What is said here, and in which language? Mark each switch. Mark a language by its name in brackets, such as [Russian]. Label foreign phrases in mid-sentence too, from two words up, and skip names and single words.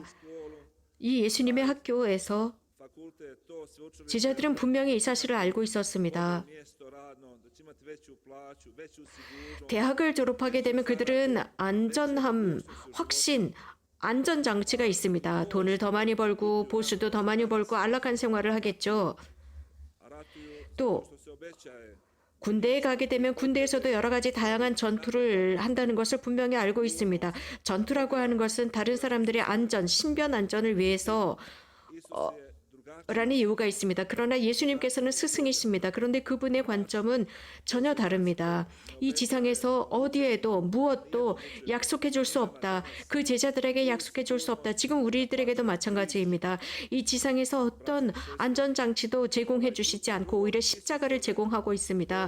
[Korean] 이 예수님의 학교에서 제자들은 분명히 이 사실을 알고 있었습니다. 대학을 졸업하게 되면 그들은 안전함, 확신, 안전장치가 있습니다. 돈을 더 많이 벌고 보수도 더 많이 벌고 안락한 생활을 하겠죠. [Croatian] A ratuju [Korean] 또 [Croatian] što se obećaje. [Korean] 군대에 가게 되면 군대에서도 여러 가지 다양한 전투를 한다는 것을 분명히 알고 있습니다. 전투라고 하는 것은 다른 사람들의 안전, 신변 안전을 위해서 [Croatian] Isus je drugačiji. [Korean] 라는 이유가 있습니다. 그러나 예수님께서는 스승이십니다. 그런데 그분의 관점은 전혀 다릅니다. 이 지상에서 어디에도 무엇도 약속해 줄 수 없다. 그 제자들에게 약속해 줄 수 없다. 지금 우리들에게도 마찬가지입니다. 이 지상에서 어떤 안전장치도 제공해 주시지 않고 오히려 십자가를 제공하고 있습니다.